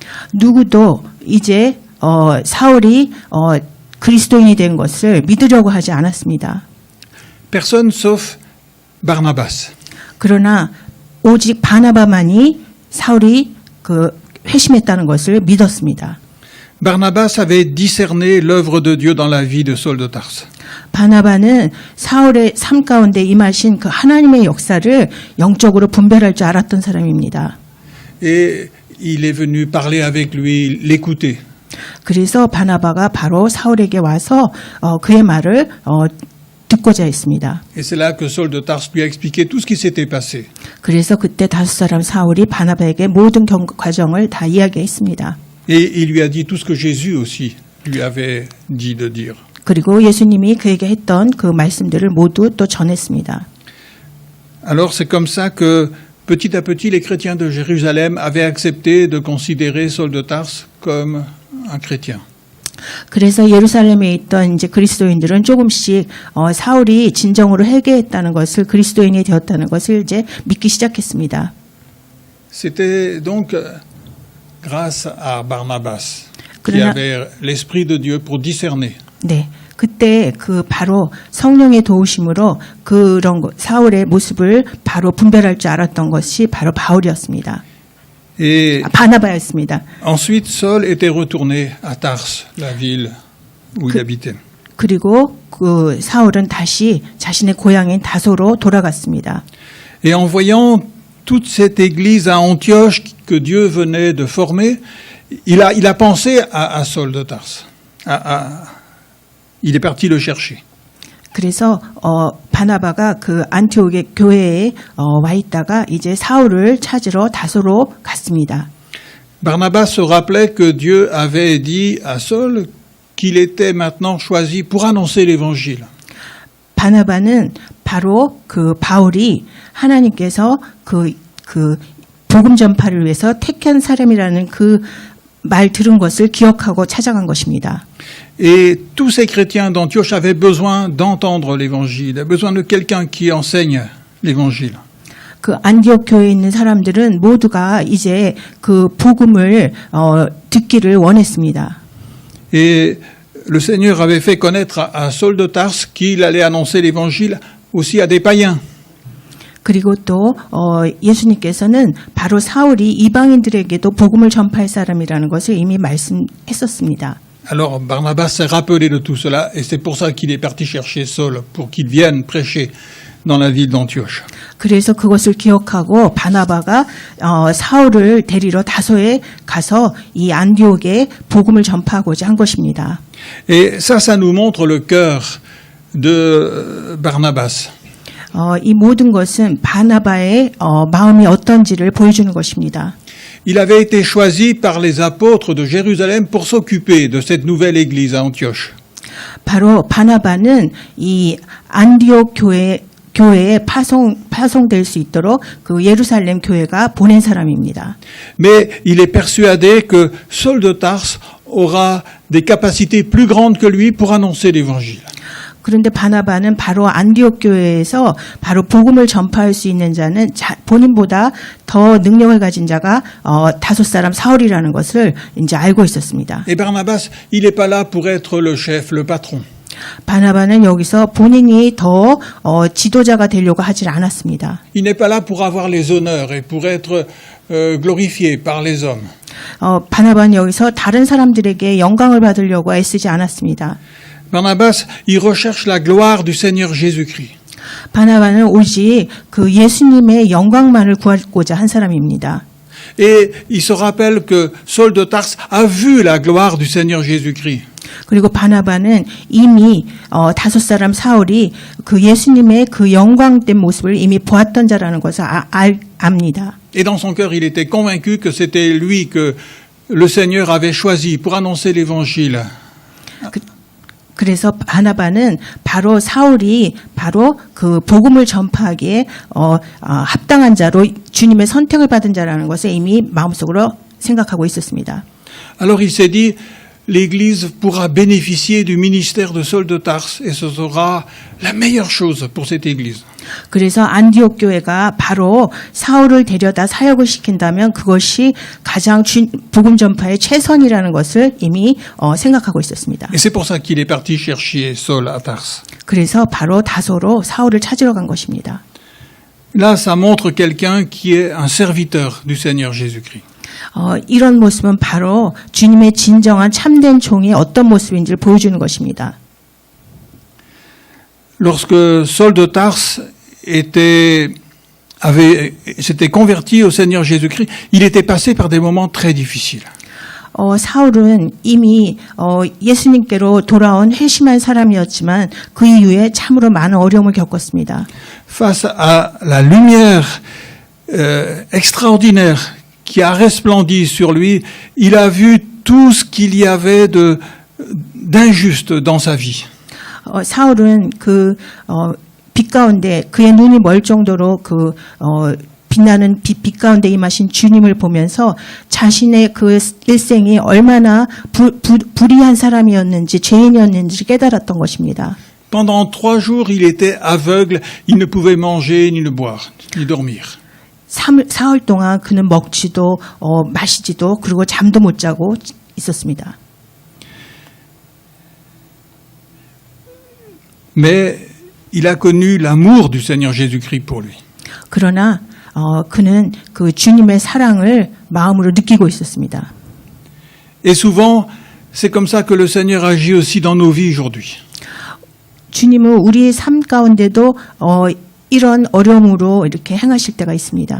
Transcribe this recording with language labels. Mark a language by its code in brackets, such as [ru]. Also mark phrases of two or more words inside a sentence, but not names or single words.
[ko] 누구도 이제 사울이 그리스도인이 된 것을 믿으려고 하지 않았습니다. [fr] Personne sauf Barnabas. [ko] 그러나 오직 바나바만이 사울이 회심했다는 것을 믿었습니다. [fr] Barnabas avait discerné l'œuvre de Dieu dans la vie de Saul de Tarse. [ko] 바나바는 사울의 삶 가운데 임하신 그 하나님의 역사를 영적으로 분별할 줄 알았던 사람입니다. [fr] Et il est venu parler avec lui, l'écouter. [ko] 그래서 바나바가 바로 사울에게 와서 그의 말을 듣고자 했습니다. [fr] Et c'est là que Saul de Tarse lui a expliqué tout ce qui s'était passé. [ko] 그래서 그때 5 사울이 바나바에게 모든 과정을 다 이야기했습니다. [fr] Et il lui a dit tout ce que Jésus aussi lui avait dit de dire. [ko] 그리고 예수님이 그에게 했던 그 말씀들을 모두 또 전했습니다. [fr] Alors c'est comme ça que petit à petit les chrétiens de Jérusalem avaient accepté de considérer Saul de Tarse comme un chrétien. [ko] 그래서 예루살렘에 있던 이제 그리스도인들은 조금씩 사울이 진정으로 회개했다는 것을 그리스도인이 되었다는 것을 이제 믿기 시작했습니다. [fr] C'était donc grâce à Barnabas qui avait l'esprit de Dieu pour discerner. [ko] 네, 그때 그 바로 성령의 도우심으로 그런 사울의 모습을 바로 분별할 줄 알았던 것이 바로 바울이었습니다. [fr] Et [ko] 바나바였습니다. [fr] ensuite, Saul était retourné à Tarse, la ville où il habitait. [ko] 그리고 그 사울은 다시 자신의 고향인 다소로 돌아갔습니다. [fr] Et en voyant toute cette église à Antioche que Dieu venait de former, il a pensé à Saul de Tarse. Il est parti le chercher. [ko] 그래서 바나바가 그 안티옥의 교회에 와 있다가 이제 사울을 찾으러 다소로 갔습니다. [fr] Barnabas se rappelait que Dieu avait dit à Saul qu'il était maintenant choisi pour annoncer l'évangile. [ko] 바나바는 바로 그 바울이 하나님께서 그 복음 전파를 위해서 택한 사람이라는 그 말 들은 것을 기억하고 찾아간 것입니다. [fr] Et tous ces chrétiens d'Antioche avaient besoin d'entendre l'évangile, besoin de quelqu'un qui enseigne l'évangile. [ko] 그 안디옥 교회에 있는 사람들은 모두가 이제 그 복음을 듣기를 원했습니다. [fr] Et le Seigneur avait fait connaître à Saul de Tarse qu'il allait annoncer l'évangile aussi à des païens. [ko] 그리고 또 예수님께서는 바로 사울이 이방인들에게도 복음을 전파할 사람이라는 것을 이미 말씀했었습니다. [fr] Alors Barnabas s'est rappelé de tout cela et c'est pour ça qu'il est parti chercher Saul pour qu'il vienne prêcher dans la ville d'Antioche. [ko] 그래서 그것을 기억하고 바나바가 사울을 데리러 다소에 가서 이 안디옥에 복음을 전파하고자 한 것입니다. [fr] Et ça nous montre le cœur de Barnabas. [ko] 이 모든 것은 바나바의 마음이 어떤지를 보여주는 것입니다. [fr] Il avait été choisi par les apôtres de Jérusalem pour s'occuper de cette nouvelle église à Antioche. [ko] 바로 바나바는 이 안디옥 교회에 파송될 수 있도록 그 예루살렘 교회가 보낸 사람입니다. [fr] Mais il est persuadé que Saul de Tarse aura des capacités plus grandes que lui pour annoncer l'évangile. [ko] 그런데 바나바는 바로 안디옥 교회에서 바로 복음을 전파할 수 있는 자는 본인보다 더 능력을 가진 자가 다섯 사람 사울이라는 것을 이제 알고 있었습니다. [fr] Et Barnabas, il n'est pas là pour être le chef, le patron. [ko] 바나바는 여기서 본인이 더 지도자가 되려고 하질 않았습니다. [fr] Il n'est pas là pour avoir les honneurs et pour être glorifié par les hommes. [ko] 바나바는 여기서 다른 사람들에게 영광을 받으려고 애쓰지 않았습니다. [fr] Barnabas, il recherche la gloire du Seigneur Jésus-Christ. [ko] 바나바는 오직 그 예수님의 영광만을 구하고자 한 사람입니다. [fr] Et il se rappelle que Saul de Tarse a vu la gloire du Seigneur Jésus-Christ. [ko] 그리고 바나바는 이미 다섯 사람 사울이 그 예수님의 그 영광된 모습을 이미 보았던 자라는 것을 압니다. [fr] Et dans son cœur, il était convaincu que c'était lui que le Seigneur avait choisi pour annoncer l'évangile. [ko] 그래서 바나바는 바로 사울이 바로 그 복음을 전파하기에 합당한 자로 주님의 선택을 받은 자라는 것을 이미 마음속으로 생각하고 있었습니다. [fr] Alors il s'est dit, l'Église pourra bénéficier du ministère de Saul de Tarse et ce sera la meilleure chose pour cette Église. [ko] 그래서 안디옥 교회가 바로 사울을 데려다 사역을 시킨다면 그것이 가장 복음 전파의 최선이라는 것을 이미 생각하고 있었습니다. [fr] Et c'est pour ça qu'il est parti chercher Saul à Tarse. [ko] 그래서 바로 다소로 사울을 찾으러 간 것입니다. [fr] Là, ça montre quelqu'un qui est un serviteur du Seigneur Jésus-Christ. [ko] 이런 모습은 바로 주님의 진정한 참된 종이 어떤 모습인지를 보여주는 것입니다. [fr] Lorsque Saul de Tarse s'était converti au Seigneur Jésus-Christ, il était passé par des moments très difficiles. [ko] 사울은 이미 예수님께로 돌아온 회심한 사람이었지만 그 이후에 참으로 많은 어려움을 겪었습니다. [fr] Face à la lumière extraordinaire qui a resplendi sur lui, il a vu tout ce qu'il y avait d'injuste dans sa vie. [ko] 사울은 빛 가운데 그의 눈이 멀 정도로 빛나는 빛 가운데 임하신 주님을 보면서 자신의 그 일생이 얼마나 불의한 사람이었는지 죄인이었는지 깨달았던 것입니다. [fr] Pendant 3 jours, il était aveugle, il ne pouvait manger, ni ne boire, ni dormir. [ko] 사흘 동안 그는 먹지도 마시지도 그리고 잠도 못 자고 있었습니다. [fr] Mais il a connu l'amour du Seigneur Jésus-Christ pour lui. [ko] 그러나 그는 그 주님의 사랑을 마음으로 느끼고 있었습니다. [fr] Et souvent, c'est comme ça que le Seigneur agit aussi dans nos vies aujourd'hui. [ko] 주님은 우리의 삶 가운데도 이런 어려움으로 이렇게 행하실 때가 있습니다.